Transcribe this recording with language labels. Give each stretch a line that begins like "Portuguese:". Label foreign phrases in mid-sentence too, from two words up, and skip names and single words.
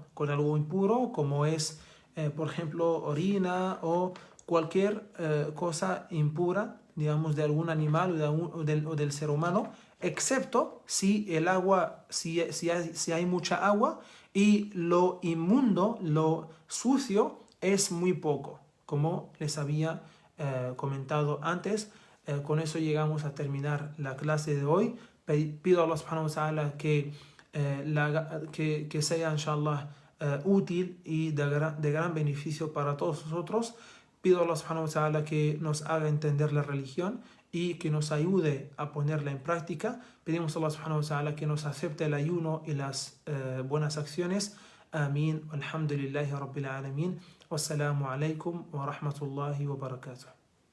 Spanish: Con algo impuro, como es, por ejemplo, orina o cualquier cosa impura, digamos, de algún animal o del ser humano, excepto si el agua, si hay mucha agua y lo inmundo, lo sucio, es muy poco, como les había comentado antes. Con eso llegamos a terminar la clase de hoy. Pido a
Arabic: الله سبحانه وتعالى
Spanish: que sea inshallah útil y de gran beneficio para todos nosotros. Pido a
Arabic: الله سبحانه وتعالى
Spanish: que nos haga entender la religión y que nos ayude a ponerla en práctica. Pedimos a
Arabic: الله سبحانه وتعالى
Spanish: que nos acepte el ayuno y las buenas acciones. Amén.
Arabic: الحمد لله رب العالمين. والسلام عليكم ورحمة الله وبركاته.